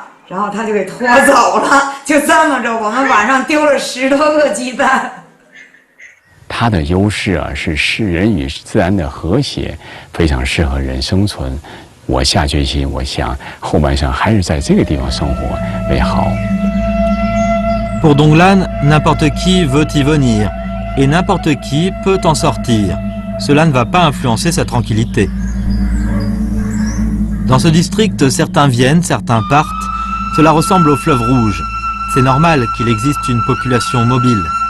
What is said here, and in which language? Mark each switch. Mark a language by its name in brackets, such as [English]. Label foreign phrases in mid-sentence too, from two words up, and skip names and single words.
[Chinese] 然后它就给拖走了，就这么着，我们晚上丢了10多个鸡蛋。它的优势啊是使人与自然的和谐，非常适合人生存。我下决心，我想后半生还是在这个地方生活为好。 [French] Pour Donglan, n'importe qui veut y venir, et n'importe qui peut en sortir. Cela ne va pas influencer sa tranquillité. Dans ce district, certains viennent, certains partent. Cela ressemble au fleuve Rouge. C'est normal qu'il existe une population mobile.